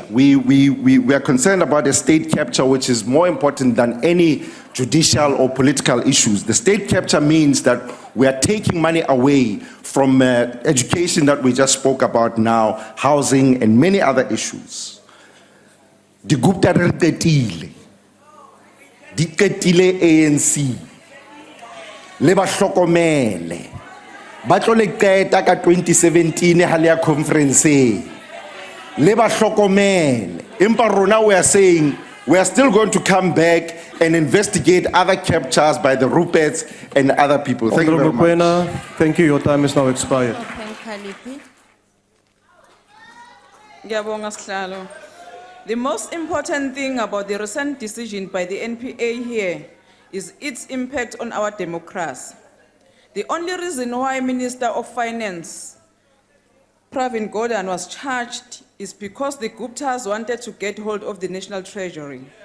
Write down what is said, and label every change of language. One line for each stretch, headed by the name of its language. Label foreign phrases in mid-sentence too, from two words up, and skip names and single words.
English: We are concerned about a state capture, which is more important than any judicial or political issues. The state capture means that we are taking money away from education that we just spoke about now, housing, and many other issues.
Southern Sotho: The Gupta di qetile ANC le ba hlokomele ba tlo le qeta ka 2017 ha le ya conference le ba hlokomele empa rona
English: we are saying we are still going to come back and investigate other captures by the Ruperts and other people. Thank you very much. Kwena, thank you. Your time is now expired.
Zulu: Ngiyabonga sihlalo.
English: The most important thing about the recent decision by the NPA here is its impact on our democracy. The only reason why Minister of Finance Pravin Gordhan was charged is because the Guptas wanted to get hold of the National Treasury.